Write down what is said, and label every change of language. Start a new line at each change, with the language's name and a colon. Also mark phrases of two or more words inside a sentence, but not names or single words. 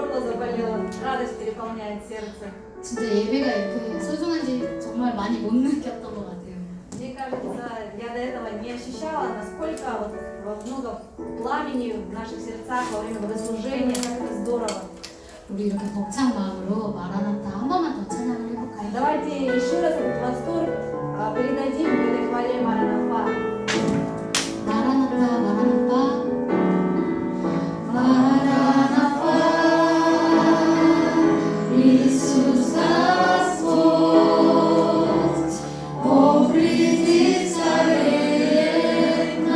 Russian: запалила. Радость переполняет сердце.
Korean: 진짜 예배가 이렇게 소중한지 정말 많이 못 느꼈던 것 같아요.
Russian: Мне кажется, я до этого не ощущала, насколько вот много пламени в наших сердцах во время богослужения, как это здорово.
Korean: 우리 이렇게 벅찬 마음으로 마라나타 한 번만 더 찬양을 해볼까요?
Russian: Давайте еще раз этот восторг передадим в этой хвале Маранафа.
Korean: 마라나타 마라나타 마라나타
Russian: Иисус Господь, о приди царевна,